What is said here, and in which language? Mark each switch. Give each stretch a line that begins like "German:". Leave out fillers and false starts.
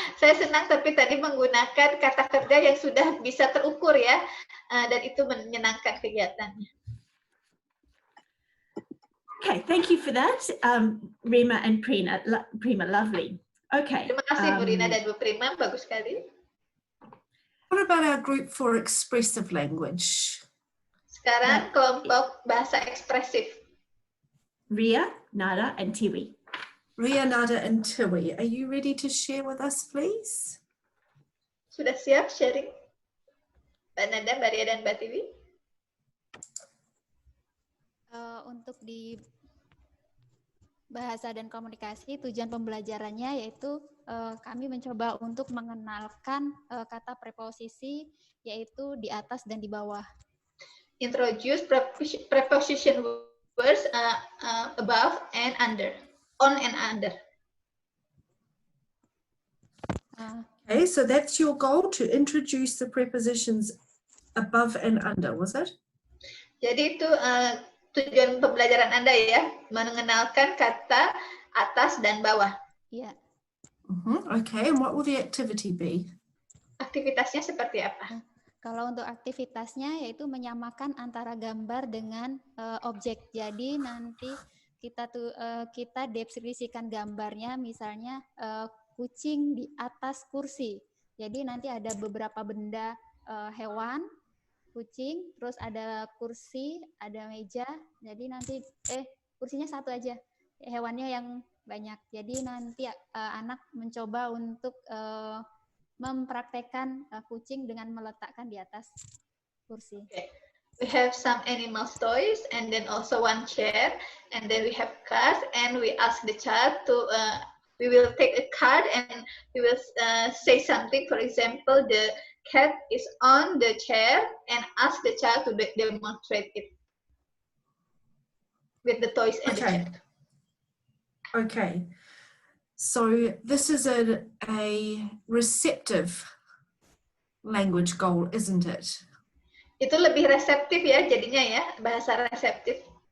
Indonesian: Saya senang tapi tadi menggunakan kata kerja yang sudah bisa terukur ya, dan itu menyenangkan kegiatannya.
English: Okay, thank you for that, Rima and Prima, lovely. Okay.
Indonesian: Terima kasih Bu Rina dan Bu Prima, bagus sekali.
English: What about our group for expressive language?
Indonesian: Sekarang kelompok bahasa ekspresif.
English: Ria, Nada, and Tiwi. Ria, Nada, and Tiwi, are you ready to share with us, please?
Indonesian: Sudah siap sharing? Mbak Nada, Mbak Ria, dan Mbak Tiwi? Untuk di bahasa dan komunikasi, tujuan pembelajarannya yaitu kami mencoba untuk mengenalkan kata preposisi, yaitu di atas dan di bawah.
English: Introduce preposition words above and under, on and under. Okay, so that's your goal, to introduce the prepositions above and under, was it?
Indonesian: Jadi itu tujuan pembelajaran Anda ya, mengenalkan kata atas dan bawah. Iya.
English: Okay, and what will the activity be?
Indonesian: Aktivitasnya seperti apa? Kalau untuk aktivitasnya yaitu menyamakan antara gambar dengan objek. Jadi nanti kita deskripsikan gambarnya, misalnya kucing di atas kursi. Jadi nanti ada beberapa benda hewan, kucing, terus ada kursi, ada meja. Jadi nanti kursinya satu aja, hewannya yang banyak. Jadi nanti anak mencoba untuk mempraktekkan kucing dengan meletakkan di atas kursi.
English: Okay. We have some animal toys and then also one chair, and then we have cards, and we ask the child to we will take a card and we will say something. For example, the cat is on the chair, and ask the child to demonstrate it with the toys and the chair. Okay. So this is a receptive language goal, isn't it?
Indonesian: Itu lebih reseptif ya jadinya ya, bahasa reseptif.